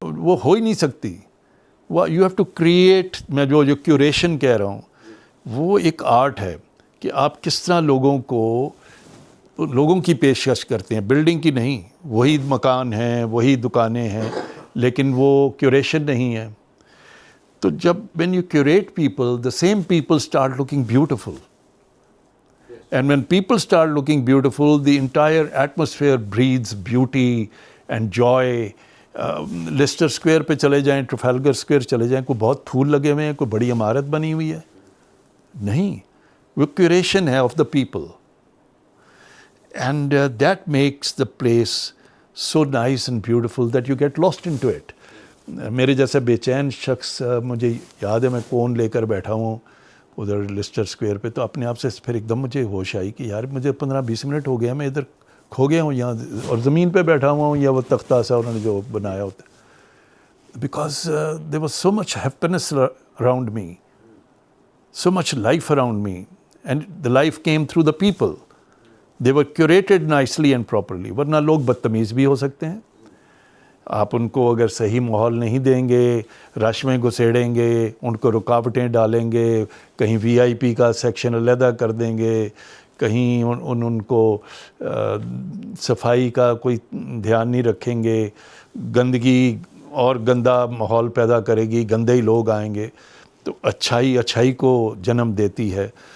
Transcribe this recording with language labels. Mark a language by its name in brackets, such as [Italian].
[Urdu] وہ ہو ہی نہیں سکتی. وہ [English] You have to create. [Urdu] میں جو کیوریشن کہہ رہا ہوں وہ ایک آرٹ ہے کہ آپ کس طرح لوگوں کی پیشکش کرتے ہیں, بلڈنگ کی نہیں. وہی مکان ہیں, وہی دکانیں ہیں, لیکن وہ کیوریشن نہیں ہے. تو جب [English] when you curate people, the same people start looking beautiful. And when people start looking beautiful, the entire atmosphere breathes beauty and joy. [Urdu] Leicester square پہ چلے جائیں, ٹرفالگر اسکوائر چلے جائیں, کوئی بہت پھول لگے ہوئے ہیں, کوئی بڑی عمارت بنی ہوئی ہے نہیں. وہ کیوریشن ہے [English] Of the people, and that makes the place so nice and beautiful that you get lost into it. [Urdu] میرے جیسا بے چین شخص, مجھے یاد ہے میں کون لے کر بیٹھا ہوں ادھر لیسٹر اسکوائر پہ, تو اپنے آپ سے پھر ایک دم مجھے ہوش آئی کہ یار مجھے 15-20 منٹ ہو گیا, میں ادھر کھو گیا ہوں یہاں, اور زمین پہ بیٹھا ہوا ہوں یا وہ تختہ سا انہوں نے جو بنایا ہوتا ہے. [English] Because there was so much happiness around me, so much life around me, and the life came through the people. they were curated nicely and properly. [Urdu] ورنہ لوگ بدتمیز بھی ہو سکتے ہیں. آپ ان کو اگر صحیح ماحول نہیں دیں گے, رش میں گھسیڑیں گے, ان کو رکاوٹیں ڈالیں گے, کہیں وی آئی پی کا سیکشن علیحدہ کر دیں گے, کہیں ان کو صفائی کا کوئی دھیان نہیں رکھیں گے, گندگی اور گندا ماحول پیدا کرے گی, گندے ہی لوگ آئیں گے, تو اچھائی کو جنم دیتی ہے.